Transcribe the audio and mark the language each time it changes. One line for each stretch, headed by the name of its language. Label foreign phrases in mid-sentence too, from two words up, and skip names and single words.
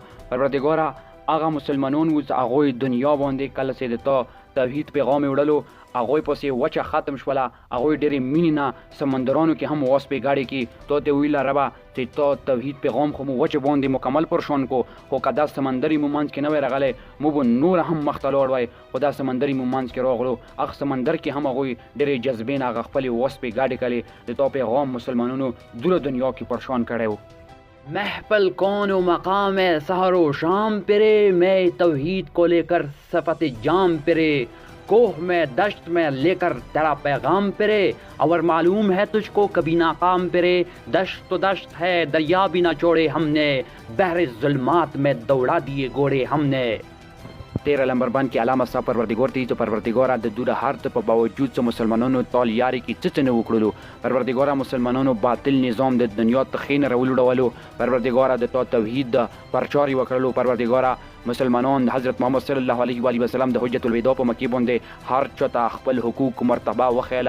Pashto: پروردګاره هغه مسلمانان و چې هغوی دنیا باندې کله چې د تا توحید پیغام یې وړلو هغوی پسې وچه ختم شوله، هغوی ډېرې مینې نه سمندرانو کې هم وسپې ګاډې کې تو ته ویله ربه چې تا توحید پیغام خو مو وچه باندې مکمل پرشان کو، خو که دا سمندر یې مو منځ کې نه وی راغلی مو به نور هم مخته لاړ وای، خو دا سمندر یې مو منځ کې راغلو. هغه سمندر کې هم هغوی ډېرې جذبې نه هغه خپلې وسپې ګاډې کړې، د تا پیغام مسلمانانو دوره دنیا کې پرشان کړی و.
Urdu: محفل کون و مقام سحر و شام پرے، میں توحید کو لے کر صفت جام پرے، کوہ میں دشت میں لے کر تیرا پیغام پرے، اور معلوم ہے تجھ کو کبھی ناکام پرے، دشت تو دشت ہے دریا بھی نہ چھوڑے ہم نے، بحر ظلمات میں دوڑا دیے گھوڑے ہم نے.
Pashto: 13 نمبر باندې کې علامه صاحب پروردګار ته چې پروردګاره د دوره هر څه په باوجود چې مسلمانانو طال یاري کې څه نه وکړلو، پروردګاره مسلمانانو باطل نظام د دنیا تخین راولوړولو، پروردګاره د توحید پرچار وکړلو، پروردګاره مسلمانان حضرت محمد صلی الله علیه و آله وسلم د حجت الوداع په مکې باندې هر چاته خپل حقوق مرتبه وخیله.